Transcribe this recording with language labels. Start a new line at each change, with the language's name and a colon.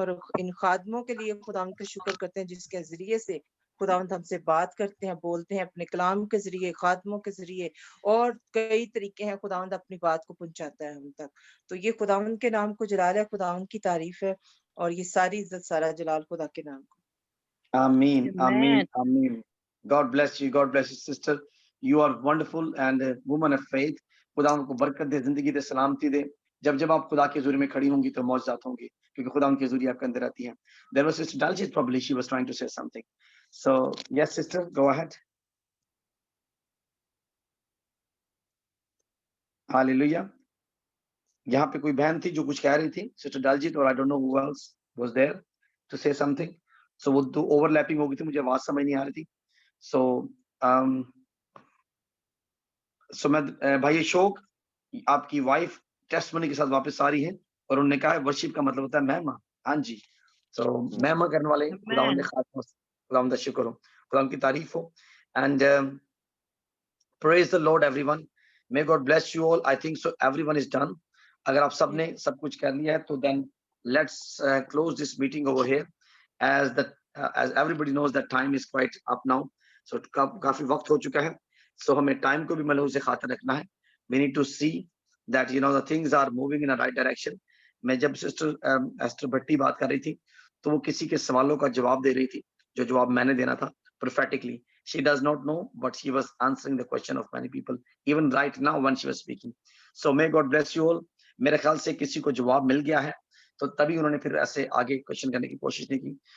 Hindi: और इन खादमों के लिए खुदावंद का शुक्र करते हैं जिसके जरिए से खुदावंद हमसे बात करते हैं, बोलते हैं, अपने कलाम के जरिए, खादमों के जरिए, और कई तरीके हैं खुदावंद अपनी बात को पहुंचाता है हम तक. तो ये खुदावंद के नाम को जलाल है, खुदावंद की तारीफ है, और ये सारी इज्जत सारा जलाल खुदा के नाम को.
English: Amen. Amen. Amen. God bless you. God bless you, sister. You are wonderful and a woman of faith.
Hindi: खुदा उनको बरकत दे, जिंदगी दे, सलामती दे. जब आप खुदा के हुजूर में खड़ी होंगी तो मौजूद होंगी, क्योंकि खुदा उनके हुजूर आपके अंदर आती है.
English: There was Sister Daljit, probably she was trying to say something. So yes, sister, go ahead.
Hindi: Hallelujah. यहाँ पे कोई बहन थी जो कुछ कह रही थी, Sister Daljit, और
English: I don't know who else was there to say something.
Hindi: So वो दो ओवरलैपिंग हो गई थी, मुझे आवाज समझ नहीं आ रही थी. So मैं भाई अशोक, आपकी वाइफ टेस्टमनी के साथ वापस आ रही है, और उन्होंने कहा वर्शिप का मतलब होता है महिमा. हाँ जी. So महिमा करने वाले खुदावंद ने खास खुदावंद का शुक्र हो, खुदावंद की तारीफ हो.
English: And praise the Lord everyone. May God bless you all. I think so everyone is done.
Hindi: अगर आप सब ने सब कुछ कर लिया है तो
English: then let's close this meeting over here, as everybody knows that time is quite up now.
Hindi: So काफी वक्त हो चुका है. So हमें टाइम को भी मलहूज़ से खातिर रखना है.
English: We need to see that the things are moving in a right direction.
Hindi: मैं जब सिस्टर एस्टर भट्टी बात कर रही थी तो वो किसी के सवालों का जवाब दे रही थी, जो जवाब मैंने देना था prophetically.
English: She does not know, but she was answering the question of many people even right now when she was speaking. So may God bless you all.
Hindi: मेरे ख्याल से किसी को जवाब मिल गया है, तो तभी उन्होंने फिर ऐसे आगे क्वेश्चन करने की कोशिश नहीं की.